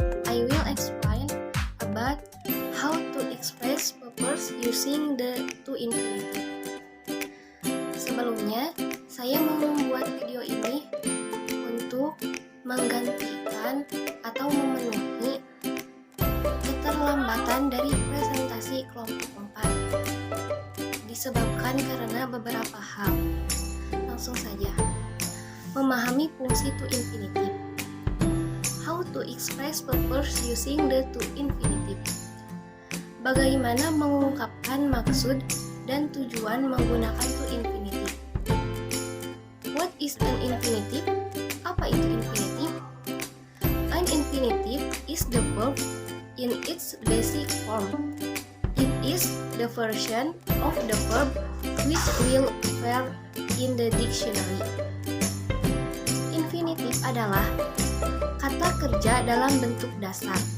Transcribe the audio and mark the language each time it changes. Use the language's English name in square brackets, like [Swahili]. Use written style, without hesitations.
[English] I will explain about how to express purpose using the to infinitive. [Indonesian] Sebelumnya, saya mau membuat video ini untuk menggantikan atau memenuhi keterlambatan dari presentasi kelompok 4 disebabkan karena beberapa hal. Langsung saja. Memahami fungsi to infinitive. [English] How to express purpose using the to infinitive. [Indonesian] Bagaimana mengungkapkan maksud dan tujuan menggunakan to infinitive. [English] What is an infinitive? [Indonesian] Apa itu [English] infinitive? An infinitive is the verb in its basic form. It is the version of the verb which will appear in the dictionary. [Indonesian] Infinitive adalah kata kerja dalam bentuk dasar.